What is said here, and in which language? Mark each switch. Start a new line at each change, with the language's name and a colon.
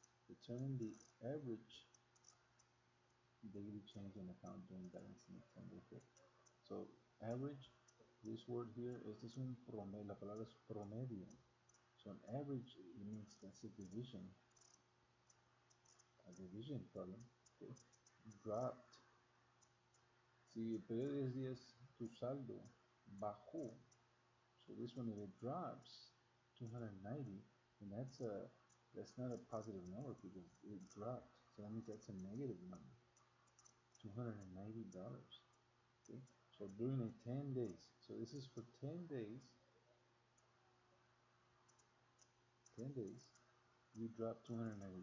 English: Determine the average daily change in account during balancing the period. So average, this word here,
Spanish: este es un promedio, la palabra es promedio.
English: So an average, it means that's a division problem. Okay. Dropped.
Spanish: Si el periodo de 10 días, tu saldo bajó.
English: So this one, if it drops 290, and that's not a positive number because it dropped. So that means that's a negative number. $290. Okay. So during a 10 days, so this is for 10 days, 10 days, you drop $290.